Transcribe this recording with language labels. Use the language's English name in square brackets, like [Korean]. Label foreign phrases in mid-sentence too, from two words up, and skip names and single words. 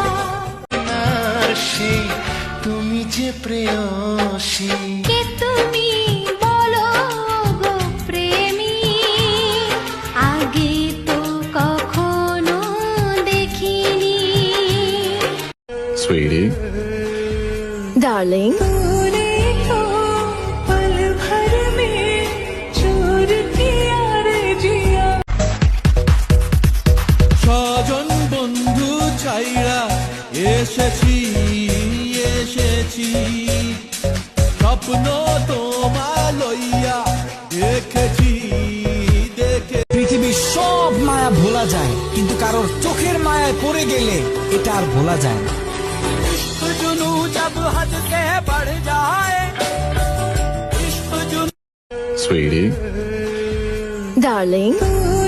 [Bangla] আর সেই তুমি যে প্রেয়সী, কে তুমি বলো গো প্রেমী, আগে তো কখনো দেখিনি। Sweetie. Darling, [Hindi] तूने तो पल भर में चूर किया रे जिया। [Bangla] স্বজন বন্ধু চাইরা এসেছি এসেছি, স্বপ্ন তোমার লইয়া দেখেছি দেখে। পৃথিবীর সব মায়া ভোলা যায়, কিন্তু কারোর চোখের মায়ায় পড়ে গেলে এটা আর ভোলা যায় না। [Hindi] इश्क जुनू जब हद से बढ़ जाए, इश्क जुनू Sweetie. Darling,